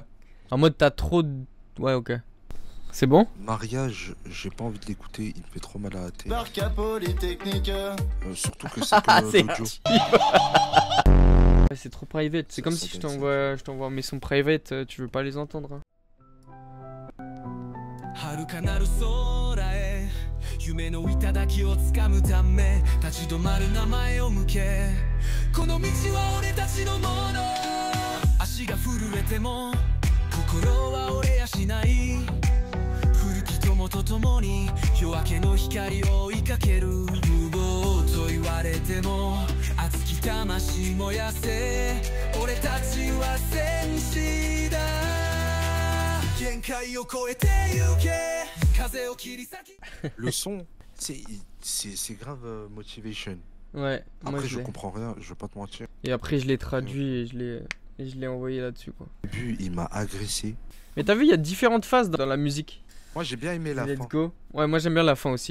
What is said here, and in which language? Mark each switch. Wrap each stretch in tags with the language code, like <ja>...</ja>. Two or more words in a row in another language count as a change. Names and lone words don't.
<fr>En mode, t'as trop de. Ouais, ok. C'est bon? Mariage, j'ai pas envie de l'écouter, il me fait trop mal à la tête. Surtout que c'est l'audio. Ouais, c'est trop private. C'est comme si je t'envoie mes sons private, tu veux pas les entendre. Hein.</fr> <ja>夢の頂をつかむため立ち止まる名前を向けこの道は俺たちのもの足が震えても心は折れやしない古き友と共に夜明けの光を追いかける無謀と言われても熱き魂燃やせ俺たちは戦士だ限界を超えてゆけ</ja> <fr>Le son, c'est grave motivation. Ouais. Après, je comprends rien, je vais pas te mentir. Et après, je l'ai traduit et je l'ai envoyé là-dessus, quoi. Au début, il m'a agressé. Mais t'as vu, il y a différentes phases dans la musique. Moi, j'ai bien aimé la fin.</fr> <en>Let's go.</en> <fr>Ouais, moi, j'aime bien la fin aussi.</fr>